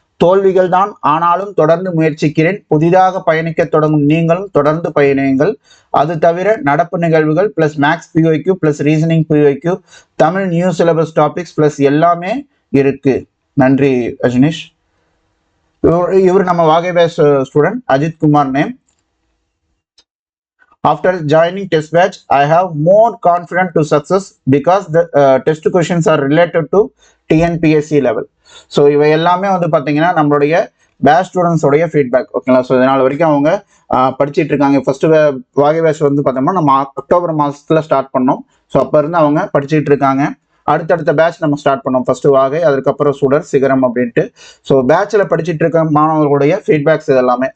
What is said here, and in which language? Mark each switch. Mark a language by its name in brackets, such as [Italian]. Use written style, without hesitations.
[Tamil] தோல்விகள் தான், ஆனாலும் தொடர்ந்து முயற்சிக்கிறேன். புதிதாக பயணிக்க தொடங்கும் நீங்களும் தொடர்ந்து பயணியுங்கள். அது தவிர நடப்பு நிகழ்வுகள் plus maths PYQ plus reasoning PYQ, Tamil new syllabus topics plus எல்லாமே இருக்கு. நன்றி அஜ்னீஷ். இவர் நம்ம வாகை batch student Ajith Kumar name. [English] After joining test batch, I have more confidence to success because the test questions are related to TNPSC level. [Tamil] So இவை எல்லாமே வந்து பார்த்தீங்கன்னா நம்மளுடைய பேட்ச் ஸ்டூடெண்ட்ஸோடைய ஃபீட்பேக். ஓகேங்களா? ஸோ இதனால் வரைக்கும் அவங்க படிச்சுட்டு இருக்காங்க. ஃபர்ஸ்ட் வாகை பேட்ச் வந்து பார்த்தோம்னா நம்ம அக்டோபர் மாதத்தில் ஸ்டார்ட் பண்ணோம். ஸோ அப்போ இருந்து அவங்க படிச்சுட்டு இருக்காங்க. அடுத்தடுத்த பேட்ச் நம்ம ஸ்டார்ட் பண்ணோம். ஃபர்ஸ்ட் வாகை, அதுக்கப்புறம் சுடர், சிகரம் அப்படின்ட்டு. ஸோ பேட்சில் படிச்சுட்டு இருக்க மாணவர்களுடைய ஃபீட்பேக்ஸ் இதெல்லாமே.